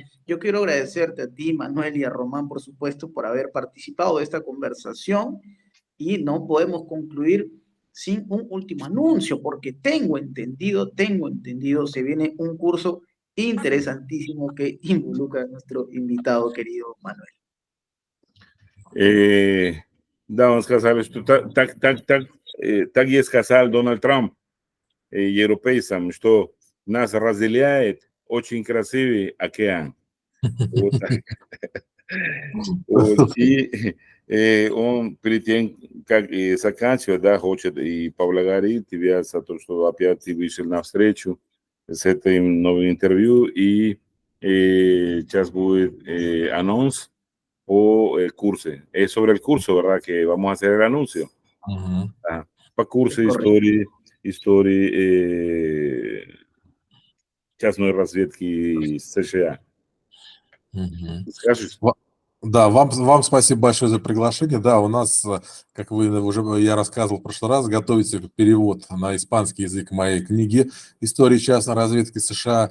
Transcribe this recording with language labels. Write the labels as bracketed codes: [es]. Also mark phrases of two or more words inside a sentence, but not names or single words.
[es] Yo quiero agradecerte a ti, Manuel, y a Román, por supuesto, por haber participado de esta conversación, y no podemos concluir sin un último anuncio, porque tengo entendido, se viene un curso interesantísimo que involucra a nuestro invitado querido Manuel. [ru] Да, сказали, что так есть сказал Дональд Трамп европейцам, что нас разделяет очень красивый океан. И он перед тем, как заканчивать, да, хочет и поблагодарить тебя за то, что опять ты вышел навстречу с этим новым интервью, и сейчас будет анонс [es] o el curso. Es sobre el curso, ¿verdad? Que vamos a hacer el anuncio. [ru] По курсу истории частной разведки США. Скажешь? Да, вам спасибо большое за приглашение. Да, у нас, как я рассказывал в прошлый раз, готовится перевод на испанский язык моей книги «История частной разведки США».